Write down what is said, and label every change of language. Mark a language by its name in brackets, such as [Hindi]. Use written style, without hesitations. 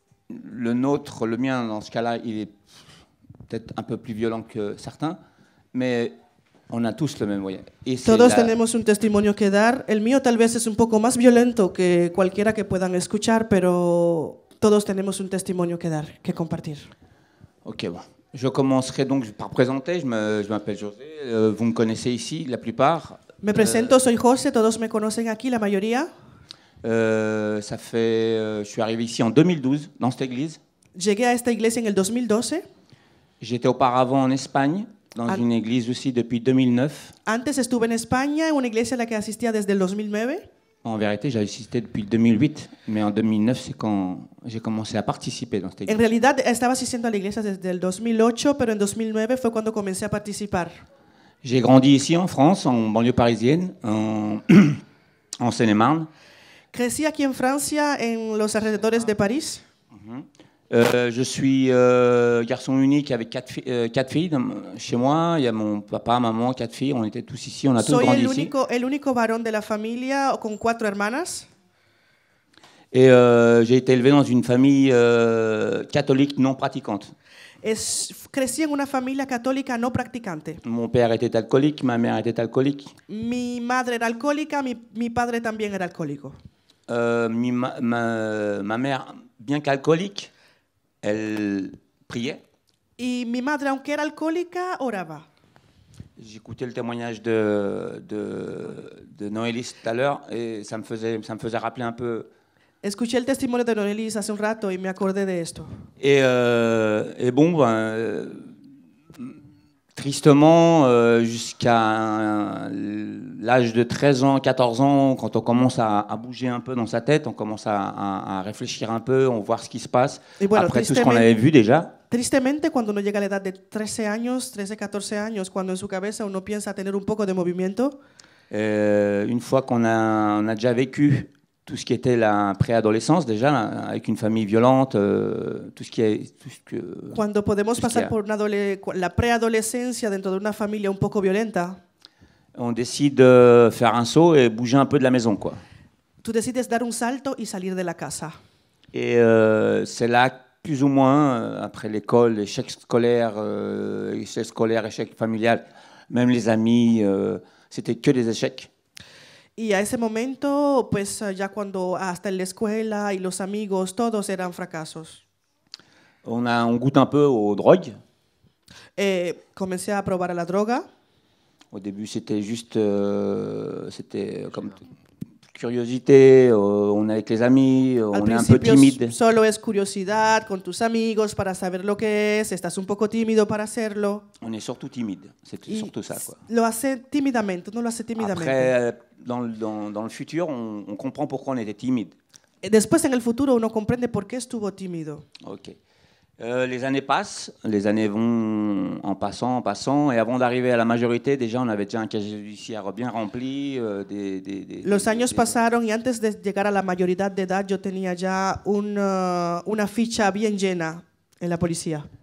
[French] Le mien, dans ce cas-là, il est peut-être un peu plus violent que certains, mais on a tous le même moyen. [Spanish] Todos tenemos un testimonio que dar. El mío tal vez es un poco más violento que cualquiera que puedan escuchar, pero todos tenemos un testimonio que dar, que compartir. [French] Ok, bon. Je commencerai donc par présenter. Je m'appelle José. Vous me connaissez ici, la plupart. [Spanish] Me presento, soy José, todos me conocen aquí, la mayoría. [French] Je suis arrivé ici en 2012, dans cette église. [Spanish] Llegué a esta iglesia en el 2012. [French] J'étais auparavant en Espagne, dans une église aussi depuis 2009. [Spanish] Antes estuve en España, en una iglesia a la que asistía desde el 2009. [French] En vérité, j'ai assisté depuis 2008, mais en 2009, c'est quand j'ai commencé à participer dans cette église. [Spanish] En realidad estaba asistiendo a la iglesia desde el 2008, pero en 2009 fue cuando comencé a participar. [French] J'ai grandi ici en France, en banlieue parisienne, en Seine-et-Marne. [Spanish] Crecí aquí en Francia, en los alrededores de París. [French] Je suis garçon unique avec quatre filles chez moi. Il y a mon papa, maman, 4 filles. On était tous ici, on a tous grandi ici. [Spanish] Soy el único varón de la familia con 4 hermanas. [French] Et j'ai été élevé dans une famille catholique non pratiquante. [Spanish] Crecí en una familia católica no practicante. [French] Mon père était alcoolique, ma mère était alcoolique. [Spanish] Mi madre era alcohólica, mi padre también era alcohólico. [French] Ma mère, bien qu'alcoolique, elle priait. [Spanish] Y mi madre, aunque era alcohólica, oraba. [French] J'écoutais le témoignage de Noélis tout à l'heure et ça me faisait rappeler un peu. [Spanish] Escuché el testimonio de Noelis hace un rato y me acordé de esto. [French] Et bon, tristement, jusqu'à l'âge de 13 ans, 14 ans, quand on commence à bouger un peu dans sa tête, on commence à réfléchir un peu, on voit ce qui se passe, bueno, après tout ce qu'on avait vu déjà. [Spanish] Tristemente, cuando uno llega a la edad de 13 años, 13, 14 años, cuando en su cabeza uno piensa tener un poco de movimiento. [French] Une fois qu'on a déjà vécu tout ce qui était la préadolescence déjà, avec une famille violente, tout ce que... [Spanish] Cuando podemos pasar por la preadolescencia dentro de una familia un poco violenta. [French] On décide de faire un saut et bouger un peu de la maison, quoi. [Spanish] Tú decides dar un salto y salir de la casa. [French] Et c'est là, plus ou moins, après l'école, échec scolaire, échec familial, même les amis, c'était que des échecs. [Spanish] Y a ese momento, pues ya cuando hasta en la escuela y los amigos, todos eran fracasos. [French] On goûte un peu aux drogues. [Spanish] Comencé a probar la droga. [French] Au début, c'était juste, c'était comme curiosité, on est avec les amis, on est un peu timide. [Spanish] Solo es curiosidad con tus amigos para saber lo que es, estás un poco tímido para hacerlo. [French] On est surtout timide, c'est surtout ça, quoi. [Spanish] Lo hace tímidamente, uno lo hace tímidamente. [French] Après, dans le futur, on comprend pourquoi on était timide. [Spanish] Después, en el futuro, uno comprende por qué estuvo tímido. [French] Ok. Les années passent, les années vont en passant, et avant d'arriver à la majorité, déjà, on avait déjà un casier judiciaire bien rempli. [Spanish] Los años pasaron y antes de llegar a la mayoría de edad, yo tenía ya una ficha bien llena en la policía.